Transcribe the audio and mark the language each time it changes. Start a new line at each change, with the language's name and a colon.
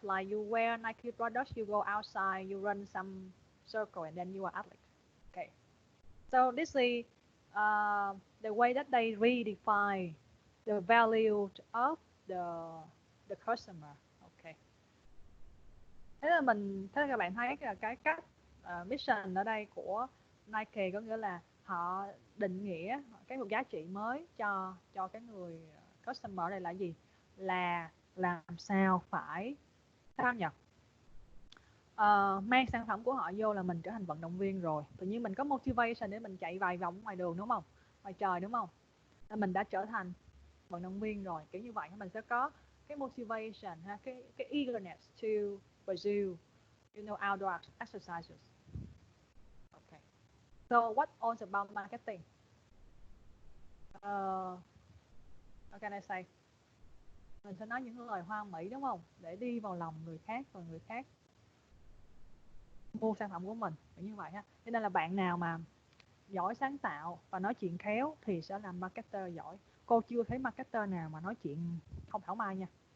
English: Like you wear Nike products, you go outside, you run some circle, and then you are athlete. Okay. So this is the way that they redefine the value of the customer. Okay.
Vietnamese: Thế các bạn thấy là cái cách mission ở đây của Nike có nghĩa là họ định nghĩa cái một giá trị mới cho cái người customer này là gì? Là làm sao phải sao nhỉ? Mang sản phẩm của họ vô là mình trở thành vận động viên rồi. Tự nhiên mình có motivation để mình chạy vài vòng ngoài đường đúng không? Ngoài trời đúng không? Là mình đã trở thành vận động viên rồi. Kiểu như vậy mình sẽ có cái motivation ha, cái
English: eagerness to pursue outdoor exercises.
Vietnamese: Okay.
English: So what else about marketing? What can I say?
Vietnamese: Mình sẽ nói những lời hoa mỹ đúng không? Để đi vào lòng người khác và người khác mua sản phẩm của mình. Như vậy ha. Cho nên là bạn nào mà giỏi sáng tạo và nói chuyện khéo thì sẽ làm marketer giỏi. Cô chưa thấy marketer nào mà nói chuyện không thảo mai nha.